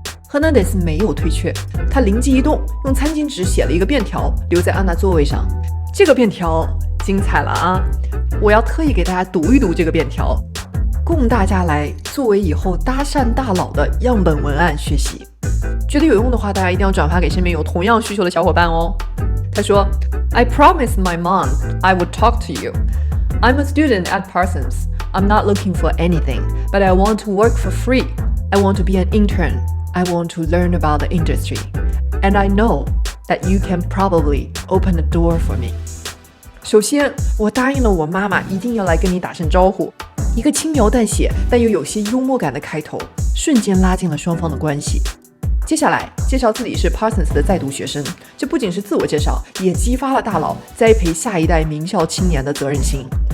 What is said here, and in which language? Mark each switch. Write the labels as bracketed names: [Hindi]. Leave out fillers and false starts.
[Chinese] Hernández 没有退却，他灵机一动，用餐巾纸写了一个便条留在安娜座位上。这个便条精彩了啊！我要特意给大家读一读这个便条，供大家来作为以后搭讪大佬的样本文案学习。觉得有用的话，大家一定要转发给身边有同样需求的小伙伴哦。他说 [English] I promised my mom I would talk to you. I'm a student at Parsons. I'm not looking for anything, but I want to work for free. I want to be an intern. I want to learn about the industry. And I know that you can probably open a door for me. [Chinese] 首先，我答应了我妈妈一定要来跟你打声招呼。一个轻描淡写但又有些幽默感的开头，瞬间拉近了双方的关系。接下来介绍自己是 Parsons 的在读学生，这不仅是自我介绍，也激发了大佬栽培下一代名校青年的责任心。